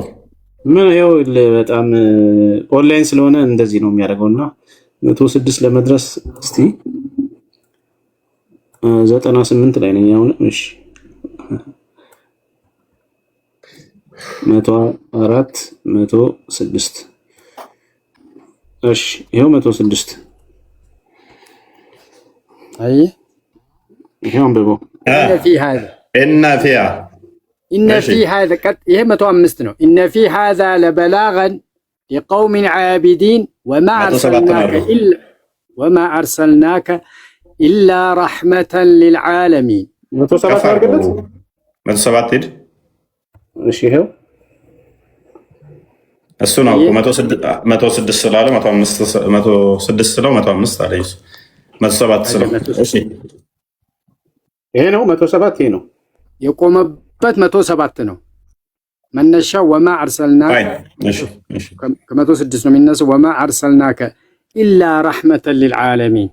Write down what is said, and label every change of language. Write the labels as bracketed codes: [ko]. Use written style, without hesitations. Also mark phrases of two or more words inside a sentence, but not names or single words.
[am] ምን ያው በጣም ኦንላይን ስለሆነ እንደዚህ ነው የሚያደርገውና 106 ለመድረስ እስቲ 98 ላይ ነኝ አሁን። እሺ 104 106 እሺ ይሄው 106 አይ ይሄው አንብበው [ar] إن في هذا [am] ይሄ 105 ነው። [ar] إن في هذا لبلاغا لقوم عابدين وما أرسلناك إلا رحمة للعالمين [am] 107 ሄድ እሺ ይሄው እሱ ነው 106 ስላለ 106 ስለው 105 አለ። 107 ስለው እሺ ይሄ ነው 107 ይሄ ነው የቆመበት 107 ነው መነሻው። [ar] وما أرسلناك [am] ከ106 ነው የሚነሳው። [ar] وما أرسلناك إلا رحمة للعالمين